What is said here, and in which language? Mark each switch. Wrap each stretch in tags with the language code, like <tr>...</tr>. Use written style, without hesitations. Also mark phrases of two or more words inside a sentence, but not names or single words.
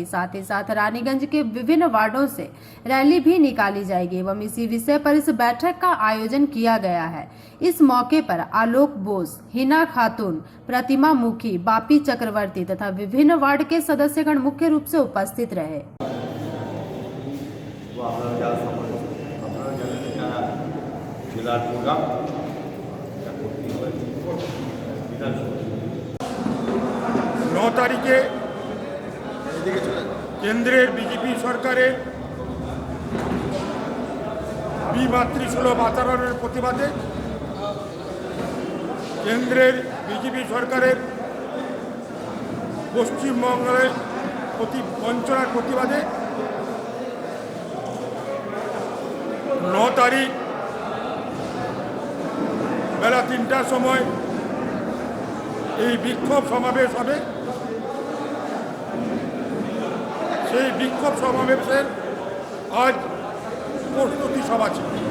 <hi>साथ ही साथ रानीगंज के विभिन्न वार्डों से रैली भी निकाली जाएगी एवं इसी विषय पर इस बैठक का आयोजन किया गया है। इस मौके पर आलोक बोस, हिना खातून, प्रतिमा मुखी, बापी चक्रवर्ती तथा विभिन्न वार्ड के सदस्यगण मुख्य रूप से उपस्थित रहे।</hi> <bn>তারিখে কেন্দ্রের বিজেপি সরকারের মাতৃসুলভ আচরণের প্রতিবাদে কেন্দ্রের বিজেপি সরকারের পশ্চিম বঙ্গের প্রতি বঞ্চনার প্রতিবাদে তারিখ বেলা 3টার সময় এই বিক্ষোভ সমাবেশ হবে। সেই বিক্ষোভ সমাবেশের আজ প্রস্তুতি সভা ছিল।</bn>